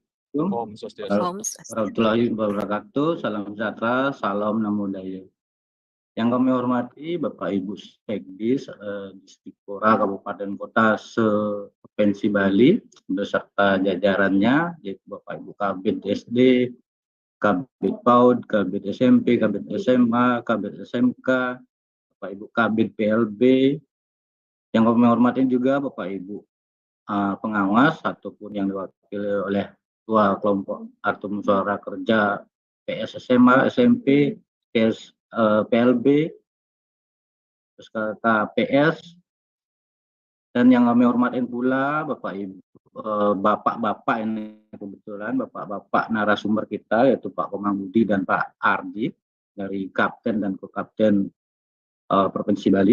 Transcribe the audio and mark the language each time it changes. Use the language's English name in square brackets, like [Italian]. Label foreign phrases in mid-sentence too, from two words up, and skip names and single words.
[Sanskrit] Om Swastiastu. [Arabic] warahmatullahi wabarakatuh. [Indonesian] Salam sejahtera, salam [Pali] namo buddhaya. [Indonesian] Yang kami hormati Bapak Ibu Sekdis Dispikora Kabupaten Kota se-Provinsi Bali beserta jajarannya yaitu Bapak Ibu Kabid SD, Kabid PAUD, Kabid SMP, Kabid SMA, Kabid SMK, Bapak Ibu Kabid PLB, Yang kami hormati juga Bapak Ibu pengawas ataupun yang diwakili oleh Ketua Kelompok atau Musyawarah Kerja PS SMA, SMP, PS PLB, terus KPS, dan yang kami hormatin pula Bapak Ibu, Bapak-Bapak ini kebetulan Bapak-Bapak narasumber kita yaitu Pak Komang Budi dan Pak Ardi dari Kapten dan Kokapten Provinsi Bali.